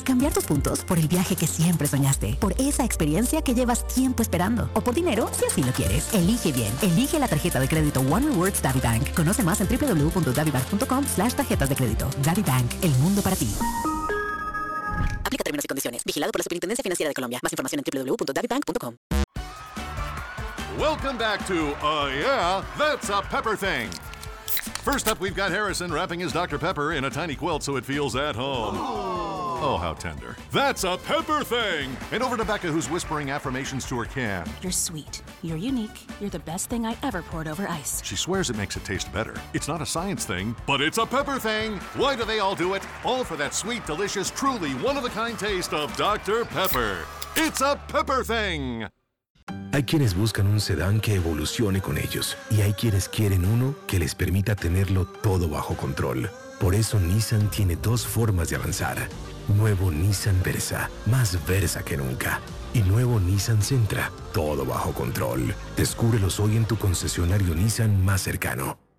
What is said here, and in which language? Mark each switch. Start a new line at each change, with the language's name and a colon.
Spanish: Cambiar tus puntos por el viaje que siempre soñaste, por esa experiencia que llevas tiempo esperando, o por dinero si así lo quieres. Elige bien. Elige la tarjeta de crédito One Rewards DaviBank. Conoce más en www.davibank.com/tarjetas de crédito. DaviBank, el mundo para ti. Aplica términos y condiciones. Vigilado por la Superintendencia Financiera de Colombia. Más información en www.davibank.com.
English: Welcome back to Yeah, That's a Pepper Thing. First up, we've got Harrison wrapping his Dr. Pepper in a tiny quilt so it feels at home. Oh, how tender. That's a Pepper Thing! And over to Becca, who's whispering affirmations to her can. You're sweet. You're unique. You're the best thing I ever poured over ice. She swears it makes it taste better. It's not a science thing, but it's a Pepper Thing! Why do they all do it? All for that sweet, delicious, truly one-of-a-kind taste of Dr. Pepper. It's a Pepper Thing!
Spanish: Hay quienes buscan un sedán que evolucione con ellos y hay quienes quieren uno que les permita tenerlo todo bajo control. Por eso Nissan tiene dos formas de avanzar. Nuevo Nissan Versa, más Versa que nunca. Y nuevo Nissan Sentra, todo bajo control. Descúbrelos hoy en tu concesionario Nissan más cercano.